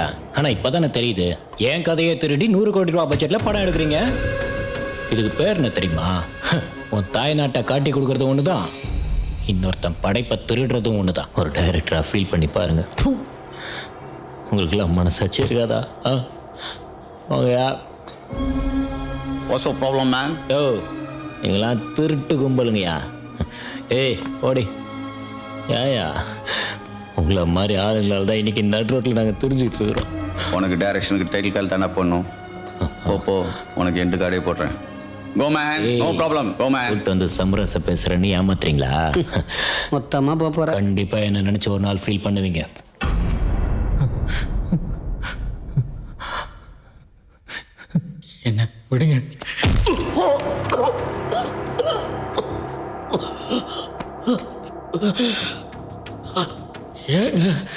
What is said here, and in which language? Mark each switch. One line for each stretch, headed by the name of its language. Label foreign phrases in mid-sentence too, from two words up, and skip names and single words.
Tamil: ஆனா இப்பதானே தெரியுது என் கதையை திருடி 100 கோடி ரூபாய் பட்ஜெட்ல படம் எடுக்கிறீங்க. இதுக்கு பேர் என்ன தெரியுமா? உன் தாய் நாட்டை காட்டி கொடுக்கறது ஒண்ணுதான், இன்னொருத்தன் படைப்பை திருடுறதும் ஒண்ணுதான். ஒரு டைரக்டரா ஃபீல் பண்ணி பாருங்க. உங்களுக்குலாம் மனசாட்சி இருக்காதா?
English: What's the problem, man?
Tamil: யோ நீங்களாம் திருட்டு கும்பலுங்கய்யா. ஏய் ஓடி ஏயா, உங்களை மாதிரி ஆளுங்களால தான் இன்னைக்கு நடு ரோட்டில் நாங்கள் தெரிஞ்சுக்கிட்டு இருக்கிறோம். உனக்கு டைரக்ஷனுக்கு
English: title call
Tamil: தானே பண்ணும். போ உனக்கு
English: end card
Tamil: போடுறேன்.
English: Go man, no problem. Go man.
Tamil: கூட்டு வந்து சமரச பேசுறேன்னு ஏமாத்துறீங்களா? மொத்தமா போற. கண்டிப்பா என்ன நினைச்சு ஒரு நாள் ஃபீல் பண்ணுவீங்க. என்ன விடுங்க. ஏங்க